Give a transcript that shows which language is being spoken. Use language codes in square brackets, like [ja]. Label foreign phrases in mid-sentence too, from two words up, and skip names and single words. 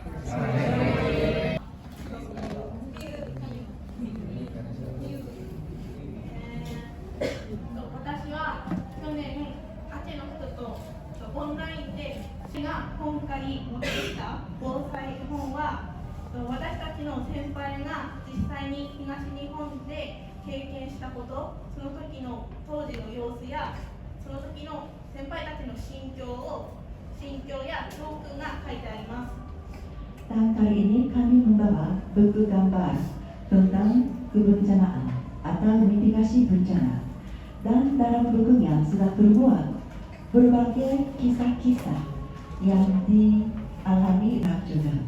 [ja] 私は去年アチェの人とオンラインで私が今回持ってきた防災本は私たちの先輩が実際に東日本で経験したこと、その時の当時の様子やその時の先輩たちの心境や教訓が書いてあります。 [id] Dan kali ini kami membawa buku gambar tentang kebencanaan atau mitigasi bencana. Dan dalam bukunya sudah terbuat berbagai kisah-kisah yang dialami juga.